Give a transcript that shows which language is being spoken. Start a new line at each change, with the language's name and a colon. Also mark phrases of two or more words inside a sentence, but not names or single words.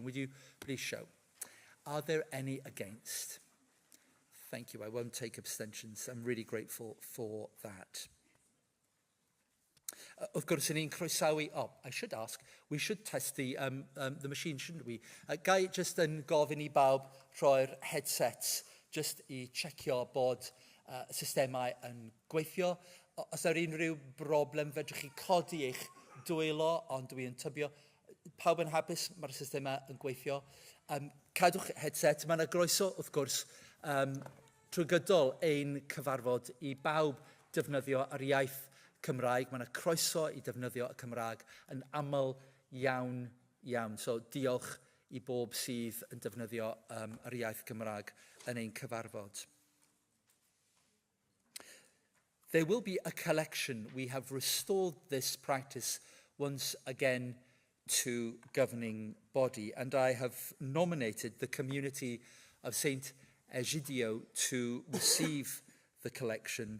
English: Would you please show? Are there any against? Thank you. I won't take abstentions. I'm really grateful for that. Of course, in croesawu, I should ask, we should test the machine, shouldn't we?
Welsh: Gai just yn gofyn I bawb troi'r headsets, just I checio bod systemau yn gweithio. Os yw unrhyw broblem, fedrwch chi codi eich dwylo, ond dwi yn tybio. Pawb yn hapus, mae'r systemau yn gweithio. cadwch headset. Mae yna groeso, wrth gwrs, trwy gydol ein cyfarfod i bawb defnyddio yr iaith Cymraeg. Mae yna croeso i defnyddio y Cymraeg yn aml iawn, iawn. So diolch i bob sydd yn defnyddio yr iaith Cymraeg yn ein cyfarfod.
English: There will be a collection. We have restored this practice once again to governing body, and I have nominated the community of St. Egidio to receive the collection.